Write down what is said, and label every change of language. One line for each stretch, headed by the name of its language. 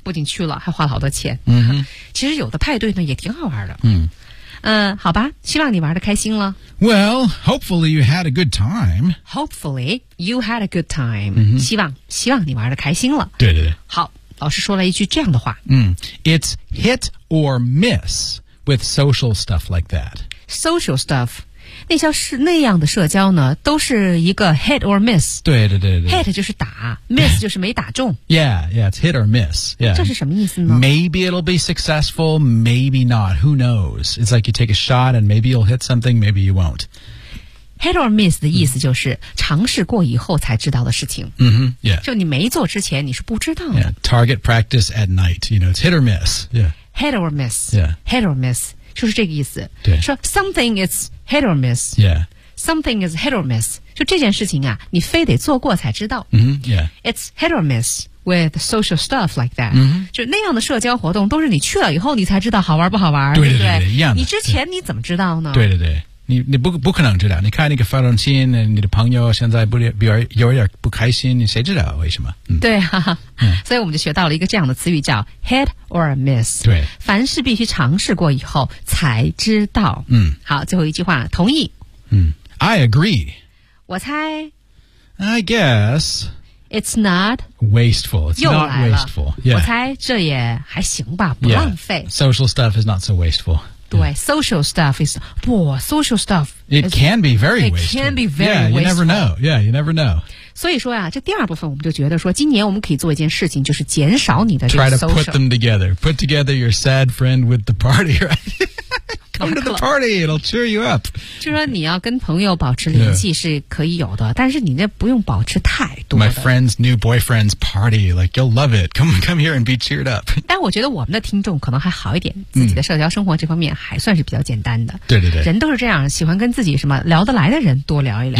Chinese: 不仅去了，还花了好多钱。其实有的派对呢也挺好玩的。好吧，希望你玩得开心了。
English: Well, hopefully you had a good time. Hopefully you had a good time.、
Chinese: 希望你玩得开心了。对对对。好，老师说了一句这样的话。
English: It's hit or miss with social stuff like that. Social stuff,
Chinese: 那样的社交呢，都是一个 hit or miss. 对对对对。 Hit 就是打 ，miss 就是没打中。
English: Yeah, yeah, it's hit or miss. Yeah.
Chinese: 这是什么意思呢
English: ？Maybe it'll be successful, maybe not. Who knows? It's like you take a shot and maybe you'll hit something, maybe you won't.
Chinese: Hit or miss 的意思就是尝试过以后才知道的事情。 Yeah. 就你没做之前你是不知道的。
English: Yeah. Target practice at night. You know, it's hit or miss. Yeah. Hit or miss. Yeah.
Chinese: Hit or miss 就是这个意思。对。说
English: something is hit or miss. Yeah. Something is hit or miss.
Chinese: 就这件事情啊，你非得做过才知道。 Yeah.
English: It's hit or miss with social stuff like that.
Chinese: 就那样的社交活动，都是你去了以后你才知道好玩不好玩，对不对？对对对，一样的。你之前你怎么知道呢？对对对，你不可能知道。你看那个发短信，你的朋友现在有点不开心，你谁知道为什么？对哈、所以我们就学到了一个这样的词语叫 hit or miss。对，凡事必须尝试过以后才知道。好，最后一句话，同意。
English: I agree.
Chinese: 我猜
English: I guess it's not wasteful. It's not wasteful.、Yeah.
Chinese: 我猜这也还行吧，不浪费。
English: Yeah. Social stuff is not so wasteful. 对、yeah. ，social stuff is
Chinese: 不
English: social stuff. It can be very wasteful. It can be very wasteful. Yeah, you never know. Yeah, you never know.
Chinese: 所以说呀、这第二部分我们就觉得说，今年我们可以做一件事情，就是减少你的这个 social.
English: Try to put them together. Put together your sad friend with the party, right? Come to the party, it'll cheer you up.
Chinese: 就说你要跟朋友保持联系是可以有的，但是你那不用保持太多的。
English: My friend's new boyfriend's party, like you'll love it. Come here and be cheered up.
Chinese: 但我觉得我们的听众可能还好一点，自己的社交生活这方面还算是比较简单的。对对对，人都是这样，喜欢跟自己什么聊得来的人多聊一聊。